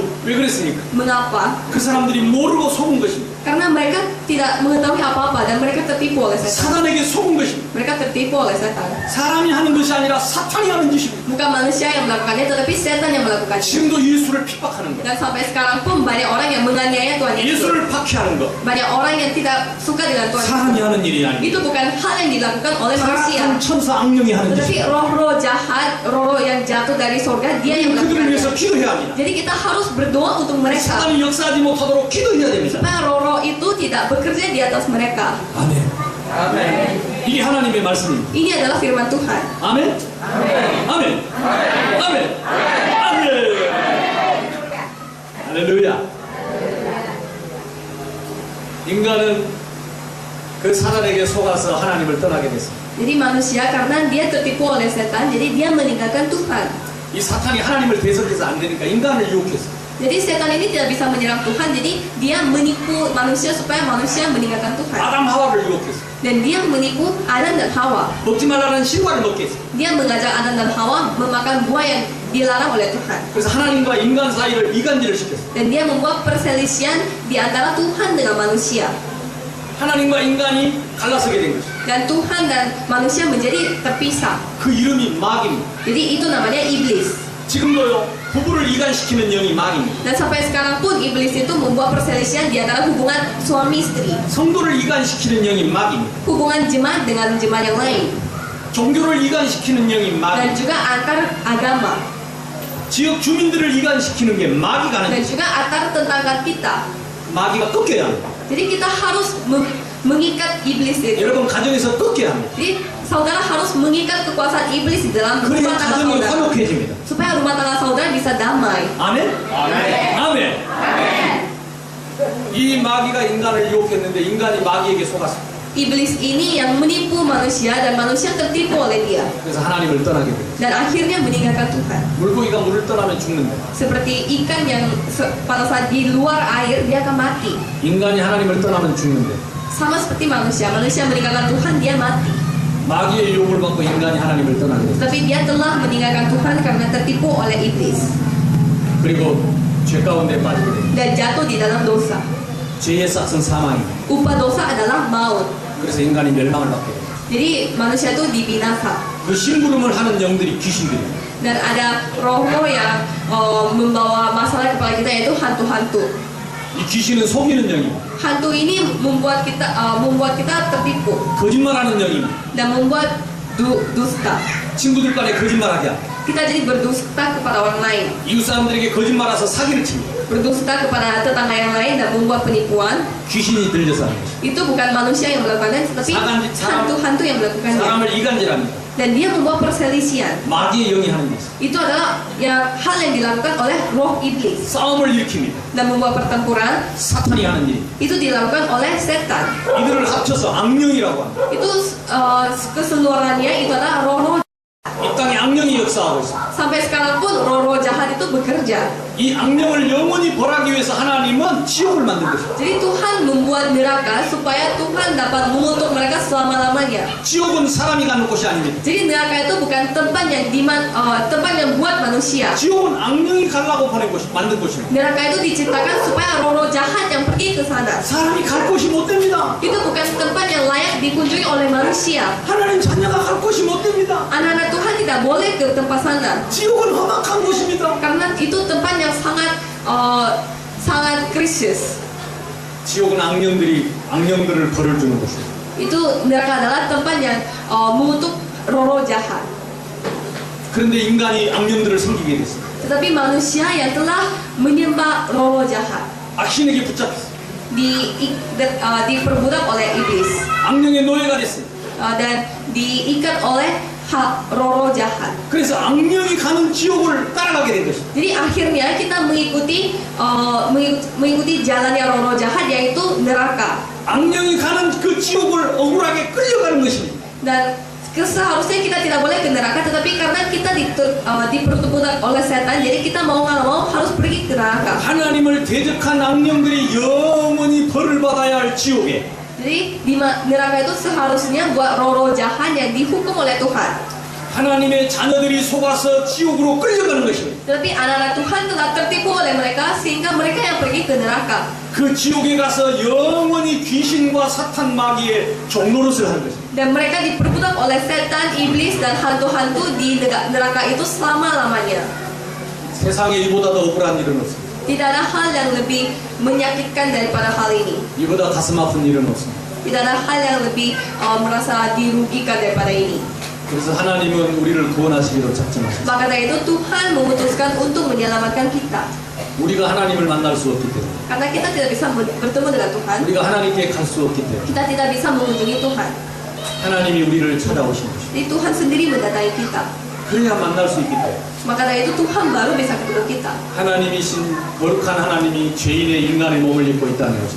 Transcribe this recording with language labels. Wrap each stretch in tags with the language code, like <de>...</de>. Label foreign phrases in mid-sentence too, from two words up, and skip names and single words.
<ko>왜 그랬습니까?</ko> <id>Mengapa?</id> <ko>그 사람들이 모르고 속은 것입니다.</ko> <id>Karena mereka tidak mengetahui apa-apa dan mereka tertipu oleh setan.</id> <ko>사단에게 속은 것입니다.</ko> <id>Mereka tertipu oleh setan.</id> <ko>사람이 하는 것이 아니라 사탄이 하는 짓입니다.</ko> <id>Bukan manusia yang melakukannya, tetapi setan yang melakukannya.</id> <ko>지금도 예수를 핍박하는 것,</ko> <id>Dan sampai sekarang pun banyak orang yang menganiaya Tuhan Yesus.</id> <ko>예수를 박해하는 것,</ko> <id>Banyak orang yang tidak suka dengan Tuhan</id> <ko>사람이</ko> <id>Yesus.</id> <ko>하는 일이 아닙니다.</ko> <id>Itu bukan hal yang dilakukan oleh manusia.</id> <ko>타락한 천사 악령이 하는</ko> <id>Tetapi</id> <ko>짓입니다.</ko> <id>roh-roh jahat, roh-roh yang jatuh dari surga, dia yang</id> <ko>그들을 위해서</ko> <id>melakukannya.</id> <ko>기도해야 합니다.</ko> <id>Jadi kita harus berdoa untuk mereka.</id> <ko>사단이 역사하지 못하도록 기도해야 됩니다.</ko> <id>Supaya roh-roh itu tidak bekerja di atas mereka.</id> <ko>아멘. 아멘. 이게 하나님의 말씀입니다.</ko> <id>Ini adalah firman Tuhan.</id> <ko>아멘. 아멘. 아멘. 아멘. 아멘. 할렐루야. 인간은 그 사단에게 속아서 하나님을 떠나게 됐습니다.</ko> <id>Jadi manusia karena dia tertipu oleh setan, jadi dia meninggalkan Tuhan.</id> <ko>이 사탄이 하나님을 대적해서 안 되니까 인간을 유혹했어요.</ko> <id>Jadi setan ini tidak bisa menyerang Tuhan, jadi dia menipu manusia supaya manusia meninggalkan Tuhan.</id> <ko>아담 하와를 유혹했어요.</ko> <id>Dan dia menipu Adam dan Hawa.</id> <ko>먹지 말라는 실과를 먹게 했어요.</ko> <id>Dia mengajak Adam dan Hawa memakan buah yang dilarang oleh Tuhan.</id> <ko>그래서 하나님과 인간 사이를 이간질을 시켰어요.</ko> <id>Dan dia membuat perselisihan di antara Tuhan dengan manusia.</id> <ko>하나님과 인간이 갈라서게 된 것이죠.</ko> <id>Dan Tuhan dan manusia menjadi terpisah.</id> <ko>그 이름이 마귀입니다.</ko> <id>Jadi itu namanya iblis.</id> <ko>지금도요, 부부를 이간시키는 영이 마귀입니다.</ko> <id>Dan sampai sekarang pun iblis itu membuat perselisihan di antara hubungan suami istri.</id> <ko>성도를 이간시키는 영이 마귀입니다.</ko> <id>Hubungan jemaat dengan jemaat yang lain.</id> <ko>종교를 이간시키는 영이</ko> <id>Dan</id> <ko>마귀입니다.</ko> <id>juga antar agama.</id> <ko>지역 주민들을 이간시키는 게 마귀가 하는</ko> <id>Dan</id> <ko>거죠.</ko> <id>juga antar tetangga kita.</id> <ko>마귀가 꺾여야 합니다.</ko> <id>Jadi kita harus mengikat iblis itu.</id> <ko>여러분 가정에서 꺾여야 합니다.</ko> <id>Jadi saudara harus mengikat kekuasaan iblis di dalam</id> <ko>그래야</ko> <id>rumah tangga</id> <ko>가정이</ko> <id>saudara.</id> <ko>화목해집니다.</ko> <id>Supaya rumah tangga saudara bisa damai.</id> <ko>아멘? 아멘. 이 마귀가 인간을 유혹했는데 인간이 마귀에게 속았습니다.</ko> <id>Iblis ini yang menipu manusia dan manusia tertipu oleh dia.</id> <ko>그래서 하나님을 떠나게 됩니다.</ko> <id>Dan akhirnya meninggalkan Tuhan.</id> <ko>물고기가 물을 떠나면 죽는다.</ko> <id>Seperti ikan yang pada saat di luar air dia akan mati.</id> <ko>인간이 하나님을 떠나면 죽는데</ko> <id>Sama seperti manusia. Manusia meninggalkan Tuhan dia mati.</id> <ko>마귀의 유혹을 받고 인간이 하나님을 떠나게 됩니다.</ko> <id>Tapi dia telah meninggalkan Tuhan karena tertipu oleh iblis</id> <ko>그리고 죄 가운데 빠지게 됩니다.</ko> <id>dan jatuh di dalam dosa.</id> <ko>죄의 싹은 사망입니다.</ko> <id>Upah dosa adalah maut.</id> <ko>그래서 인간이 멸망을 받게 됩니다.</ko> <id>Jadi manusia itu dibinasa.</id> <ko>그 심부름을 하는 영들이 귀신들입니다.</ko> <id>Dan ada roh-roh yang membawa masalah kepada kita, yaitu hantu-hantu.</id> <ko>이 귀신은 속이는 영입니다.</ko> <id>Hantu ini membuat kita tertipu</id> <ko>거짓말하는 영입니다.</ko> <id>dan membuat dusta.</id> <ko>친구들 간에 거짓말하게 합니다.</ko> <id>kita jadi berdusta kepada orang lain,</id> <ko>이웃 사람들에게 거짓말해서 사기를 칩니다.</ko> <id>berdusta kepada tetangga yang lain dan membuat penipuan.</id> <ko>귀신이 들려서 하는 것입니다.</ko> <id>Itu bukan manusia yang melakukannya, tetapi hantu-hantu yang melakukannya.</id> <ko>사람을 이간질합니다.</ko> <id>Dan dia membuat perselisihan.</id> <ko>마귀의 영이 하는 것입니다.</ko> <id>Itu adalah hal yang dilakukan oleh roh iblis</id> <ko>싸움을 일으킵니다.</ko> <id>dan membuat pertempuran.</id> <ko>사탄이 하는 일.</ko> <id>Itu dilakukan oleh setan.</id> <ko>이들을 합쳐서 악령이라고 합니다.</ko> <id>Itu keseluruhannya itu adalah roh-roh.</id> <ko>이 땅에 악령이 역사하고 있습니다.</ko> <id>Sampai sekarang pun roh-roh jahat itu bekerja.</id> <ko>이 악령을 영원히 벌하기 위해서 하나님은 지옥을 만든 것입니다.</ko> <id>Jadi Tuhan membuat neraka supaya Tuhan dapat mengutuk mereka selama-lamanya.</id> <ko>지옥은 사람이 가는 곳이 아닙니다.</ko> <id>Jadi neraka itu bukan tempat yang buat manusia.</id> <ko>지옥은 악령이 가려고 만든 곳입니다.</ko> <id>Neraka itu diciptakan supaya roh-roh jahat yang pergi ke sana.</id> <ko>사람이 갈 곳이 못 됩니다.</ko> <id>Itu bukan tempat yang layak dikunjungi oleh manusia.</id> <ko>하나님 자녀가 갈 곳이 못 됩니다.</ko> <id>Anak-anak Tuhan tidak boleh ke tempat sana.</id> <ko>지옥은 험악한 곳입니다.</ko> <id>Karena itu tempat yang sangat krisis.</id> <ko>지옥은 악령들을 벌을 주는 곳입니다.</ko> <id>Itu neraka adalah tempat yang mengutuk roh-roh jahat.</id> <ko>그런데 인간이 악령들을 섬기게 됐습니다.</ko> <id>Tetapi manusia yang telah menyembah roh-roh jahat</id> <ko>악신에게 붙잡혔습니다.</ko> <id>diperbudak oleh iblis</id> <ko>악령의 노예가 됐습니다.</ko> <id>dan diikat oleh roh-roh jahat.</id> <ko>그래서 악령이 가는 지옥을 따라가게 된 것입니다.</ko> <id>Jadi akhirnya kita mengikuti jalannya roh-roh jahat, yaitu neraka.</id> <ko>악령이 가는 그 지옥을 억울하게 끌려가는 것입니다.</ko> <id>Dan seharusnya kita tidak boleh ke neraka, tetapi karena kita diperbudak oleh setan, jadi kita mau nggak mau harus pergi ke neraka.</id> <ko>하나님을 대적한 악령들이 영원히 벌을 받아야 할 지옥에</ko> <id>Jadi di neraka itu seharusnya buat roh-roh jahat yang dihukum oleh Tuhan.</id> <ko>하나님의 자녀들이 속아서 지옥으로 끌려가는 것입니다.</ko> <id>Tetapi anak-anak Tuhan telah tertipu oleh mereka sehingga mereka yang pergi ke neraka.</id> <ko>그 지옥에 가서 영원히 귀신과 사탄 마귀의 종노릇을 하는 것입니다.</ko> <id>Dan mereka diperbudak oleh setan, iblis, dan hantu-hantu di neraka itu selama-lamanya.</id> <ko>세상에 이보다 더 억울한 일은 없습니다.</ko> <id>Tidak ada hal yang lebih menyakitkan daripada hal ini.</id> <ko>이보다 가슴 아픈 일은 없습니다.</ko> <id>Tidak ada hal yang lebih merasa dirugikan daripada ini.</id> <ko>그래서 하나님은 우리를 구원하시기로 작정하셨습니다.</ko> <id>Maka dari itu Tuhan memutuskan untuk menyelamatkan kita.</id> <ko>우리가 하나님을 만날 수 없기 때문에,</ko> <id>Karena kita tidak bisa bertemu dengan Tuhan,</id> <ko>우리가 하나님께 갈 수 없기 때문에</ko> <id>kita tidak bisa mengunjungi Tuhan.</id> <ko>하나님이 우리를 찾아오신 것입니다.</ko> <id>Jadi Tuhan sendiri mendatangi kita.</id> <ko>그래야 만날 수 있기 때문에</ko> <id>Maka dari itu Tuhan baru bisa ketemu kita.</id> <ko>하나님이신 거룩한 하나님이 죄인의 인간의 몸을 입고 있다는 것입니다.</ko>